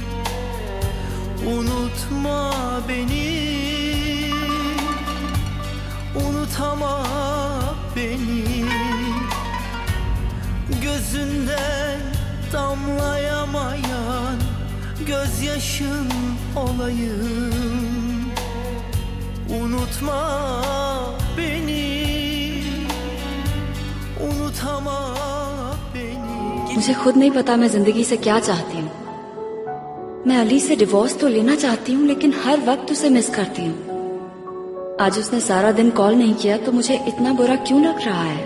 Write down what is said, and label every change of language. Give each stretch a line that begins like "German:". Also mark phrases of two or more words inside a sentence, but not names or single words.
Turkish: Unutma beni, unutama beni. Gözünden damlayamayan gözyaşın olayım. Unutma beni.
Hindi: मुझे खुद नहीं पता मैं जिंदगी से क्या चाहती हूँ। मैं अली से डिवोर्स तो लेना चाहती हूँ, लेकिन हर वक्त उसे मिस करती हूँ। आज उसने सारा दिन कॉल नहीं किया तो मुझे इतना बुरा क्यों लग रहा है?